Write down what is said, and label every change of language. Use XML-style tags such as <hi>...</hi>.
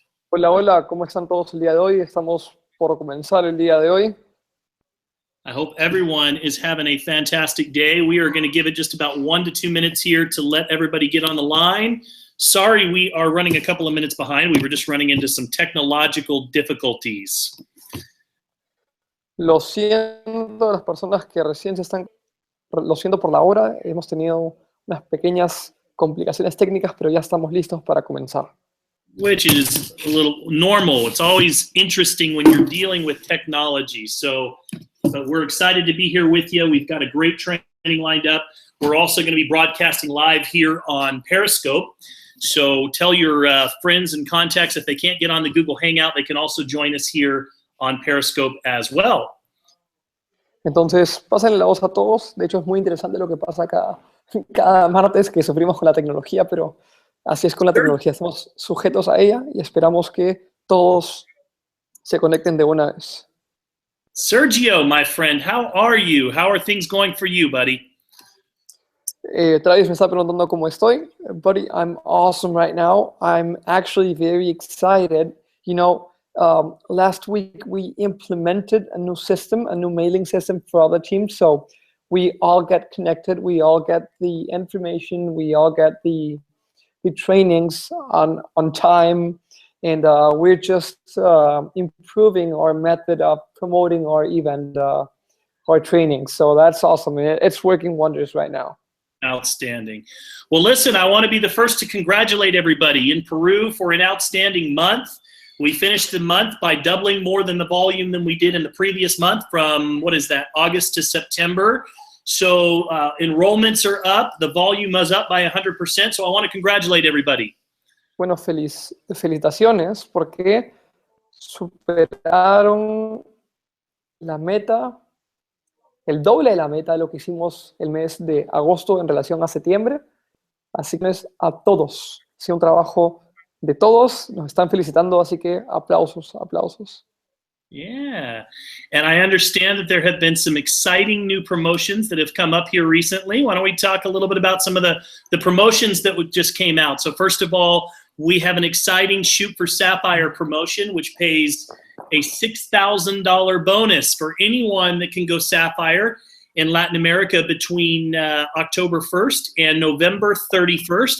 <es>Hola, hola, ¿cómo están todos el día de hoy? Estamos por comenzar el día de hoy.</es> <en>I hope everyone is having a fantastic day. We are going to give it just about 1 to 2 minutes here to let everybody get on the line. Sorry, we are running a couple of minutes behind. We were just running into some technological difficulties.</en> <es>Lo siento, las personas que recién se están, lo siento por la hora, hemos tenido unas pequeñas complicaciones técnicas, pero ya estamos listos para comenzar.</es> <en>Which is a little normal. It's always interesting when you're dealing with technology. So we're excited to be here with you. We've got a great training lined up. We're also going to be broadcasting live here on Periscope. So tell your friends and contacts if they can't get on the Google Hangout, they can also join us here on Periscope as well.</en> <es>Entonces, pásenle la voz a todos. De hecho, es muy interesante lo que pasa cada martes que sufrimos con la tecnología, pero así es con la tecnología. Estamos sujetos a ella y esperamos que todos se conecten de una vez.</es> <en>Sergio, my friend, how are you? How are things going for you, buddy?</en> <es>Travis me está preguntando cómo estoy.</es> <en>Buddy, I'm awesome right now. I'm actually very excited. You know, last week we implemented a new system, a new mailing system for other teams. So we all get connected. We all get the information. We all get the trainings on time. And we're just improving our method of promoting our event, our training. So that's awesome. It's working wonders right now. Outstanding. Well, listen, I want to be the first to congratulate everybody in Peru for an outstanding month. We finished the month by doubling more than the volume than we did in the previous month from, what is that, August to September. So enrollments are up. The volume was up by 100%. So I want to congratulate everybody.</en> <es>Bueno, felicitaciones porque superaron la meta, el doble de la meta de lo que hicimos el mes de agosto en relación a septiembre. Así que a todos. Ha sido un trabajo de todos. Nos están felicitando, así que aplausos, aplausos.</es> <en>Yeah, and I understand that there have been some exciting new promotions that have come up here recently. Why don't we talk a little bit about some of the promotions that just came out? So first of all, we have an exciting Shoot for Sapphire promotion, which pays a $6,000 bonus for anyone that can go Sapphire in Latin America between October 1st and November 31st.</en>